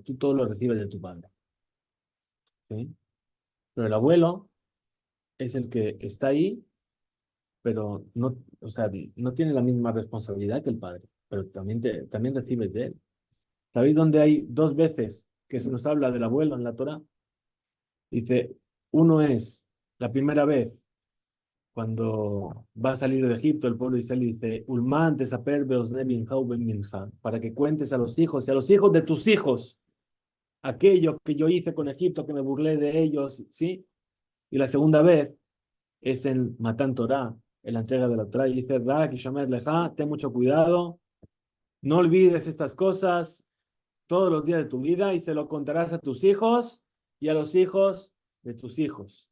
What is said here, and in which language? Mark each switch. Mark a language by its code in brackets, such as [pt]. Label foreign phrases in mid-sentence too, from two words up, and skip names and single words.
[es] Tú todo lo recibes de tu padre, ¿sí? Pero el abuelo es el que está ahí, pero no, o sea, no tiene la misma responsabilidad que el padre, pero también recibes de él. ¿Sabéis dónde hay 2 veces que se nos habla del abuelo en la Torá? Dice, Uno es la primera vez cuando va a salir de Egipto, el pueblo de Israel dice, [he] ולמען תספר באזני בנך ובן בנך, [es] para que cuentes a los hijos y a los hijos de tus hijos aquello que yo hice con Egipto, que me burlé de ellos, ¿sí? Y la segunda vez es en Matan Torah, en la entrega de la Torah, y dice, [he] רק השמר לך, [es] ten mucho cuidado, no olvides estas cosas todos los días de tu vida y se lo contarás a tus hijos y a los hijos de tus hijos.